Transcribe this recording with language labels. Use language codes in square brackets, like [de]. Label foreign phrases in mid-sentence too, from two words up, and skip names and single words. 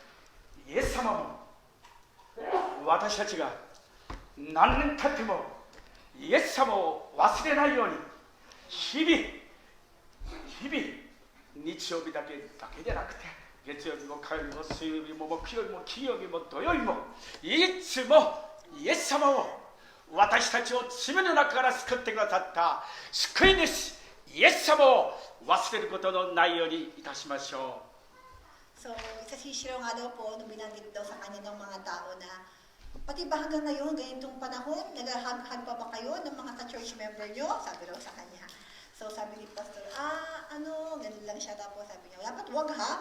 [ja] イエス様も私たちが何年経ってもイエス様を忘れないように日々日曜日だけじゃなくて月曜日も火曜日も水曜日も木曜日も金曜日も土曜日もいつもイエス様を私たちを罪の中から救ってくださった救い主イエス様を忘れることのないようにいたしましょう。 [tl] So, sa sisiro nga daw po, nung binanggit daw sa kanya ng mga tao na, pati ba hanggang ngayon, ganitong panahon, naghahag pa ba kayo ng mga ka- [en] church member [tl] nyo? Sabi daw sa kanya. So, sabi ni Pastor, ganun lang siya. Tapos sabi niya, dapat wag ha?